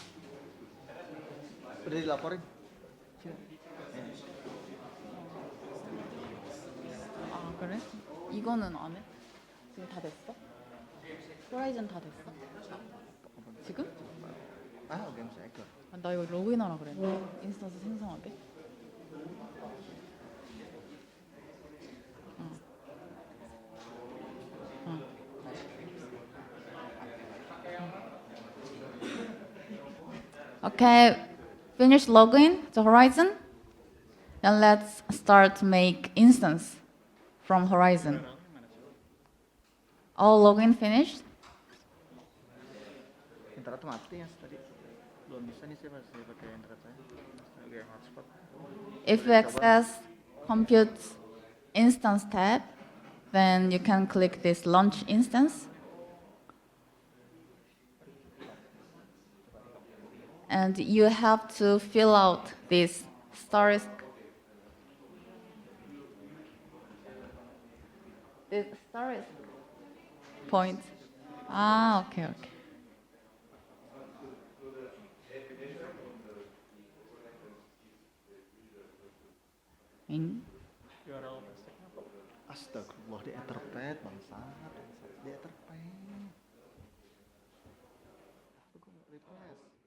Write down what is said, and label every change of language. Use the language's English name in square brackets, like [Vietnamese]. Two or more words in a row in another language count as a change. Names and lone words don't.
[Indonesian] Udah dilaporin? [Korean] 아 그래? 이거는 안 해? 지금 다 됐어? 호라이즌 다 됐어? 지금? [Indonesian] Ah, oke, saya ikut. [Korean] 나 이거 로그인하라 그랬는데 인스턴스 생성하게. [English] Okay, finish login to Horizon. Then let's start to make instance from Horizon. All login finished? [Indonesian] Internet mati ya tadi. Belum bisa nih saya pakai internet saya. Pakai hotspot. [English] If you access compute instance tab, then you can click this launch instance. And you have to fill out this storage point. Okay. [Indonesian] Astagfirullah, di Etherpad bangsa. Di Etherpad. Request.